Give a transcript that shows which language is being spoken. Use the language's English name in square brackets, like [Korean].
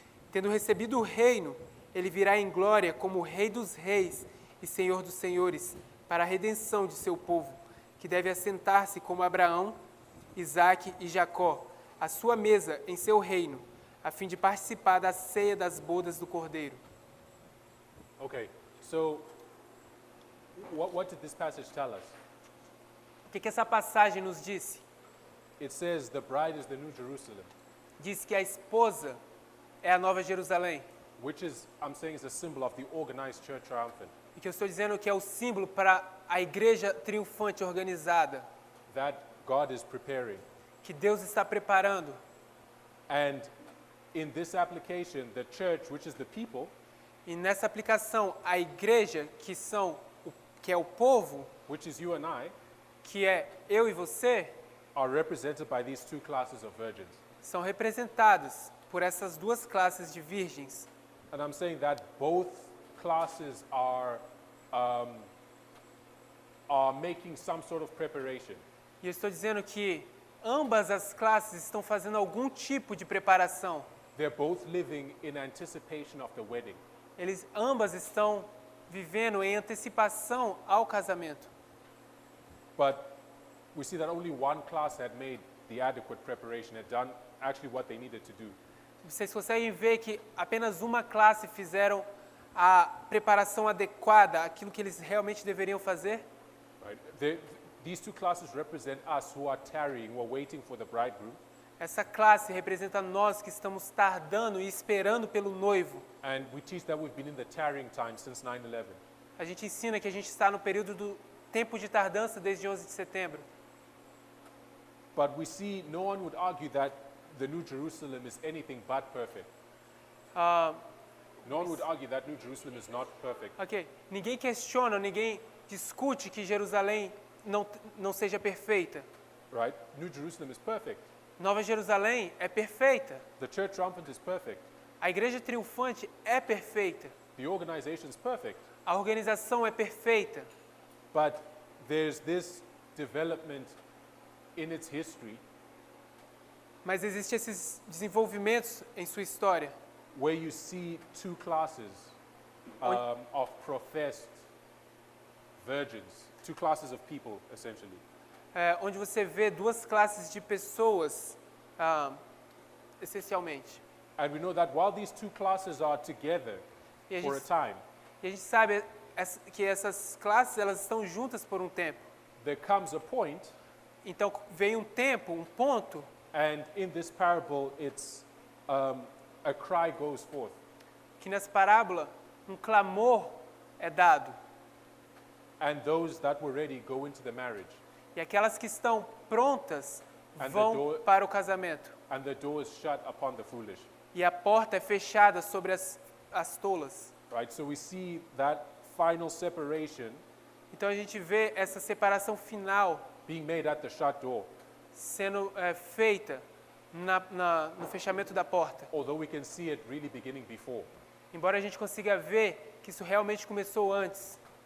[Portuguese] Tendo recebido o reino, ele virá em glória como o Rei dos reis e Senhor dos senhores, para a redenção de seu povo, que deve assentar-se como Abraão, Isaque e Jacó, à sua mesa em seu reino, a fim de participar da ceia das bodas do Cordeiro. [English] Okay, so what did this passage tell us? [Portuguese] O que essa passagem nos disse? [English] It says the bride is the New Jerusalem, [Portuguese] Diz que a esposa é a Nova Jerusalém. [English] which is, I'm saying, is a symbol of the organized church triumphant. [Portuguese] E que eu estou dizendo que é o símbolo para a igreja triunfante organizada, [English] That God is preparing. [Portuguese] que Deus está preparando. [English] And in this application, the church, which is the people, [Portuguese] E nessa aplicação, a igreja, que é o povo, [English] which is you and I, [Portuguese] que é eu e você, [English] are represented by these two classes of virgins. [Portuguese] são representados por essas duas classes de virgens. [English] And I'm saying that both classes are making some sort of preparation. [Portuguese] E eu estou dizendo que ambas as classes estão fazendo algum tipo de preparação. [English] They're both living in anticipation of the wedding. [Portuguese] Ambas estão vivendo em antecipação ao casamento. [English] But we see that only one class had made the adequate preparation, had done actually what they needed to do. [Portuguese] Vocês conseguem ver que apenas uma classe fizeram a preparação adequada, aquilo que eles realmente deveriam fazer? [English] Right? These two classes represent us who are tarrying, who are waiting for the bridegroom. [Portuguese] Essa classe representa nós que estamos tardando e esperando pelo noivo. [English] And we teach that we've been in the tarrying time since 9/11. [Portuguese] A gente ensina que a gente está no período do tempo de tardança desde 11 de setembro. [English] But we see no one would argue that the New Jerusalem is anything but perfect. No one would argue that New Jerusalem is not perfect. [Portuguese] Ok, ninguém questiona, ninguém discute que Jerusalém não seja perfeita. [English] Right? New Jerusalem is perfect. [Portuguese] Nova Jerusalém é perfeita. [English] The church triumphant is perfect. [Portuguese] A igreja triunfante é perfeita. [English] The organization is perfect. [Portuguese] A organização é perfeita. [English] But there's this development in its history [Portuguese] Mas existem esses desenvolvimentos em sua história, [English] where you see two classes of professed virgins, two classes of people, essentially. [Portuguese] onde você vê duas classes de pessoas, essencialmente. [English] And we know that while these two classes are together [Portuguese] E a [English] for a [Portuguese] gente, [English] time, [Portuguese] e a gente sabe que essas classes elas estão juntas por um tempo. [English] there comes a point, [Portuguese] Então vem um tempo, um ponto, [English] and in this parable, it's a cry goes forth. [Portuguese] que nessa parábola um clamor é dado. [English] And those that were ready go into the marriage. [Portuguese] E aquelas que estão prontas [English] And the [Portuguese] vão [English] door- [Portuguese] para o casamento. [English] and the door is shut upon the foolish. [Portuguese] E a porta é fechada sobre as tolas. [English] Right? So we see that final separation [Portuguese] Então a gente vê essa separação final [English] being made at the shut door. [Portuguese] sendo feita no fechamento da porta. [English] Although we can see it really beginning before. [Portuguese] Embora a gente consiga ver que isso realmente começou antes.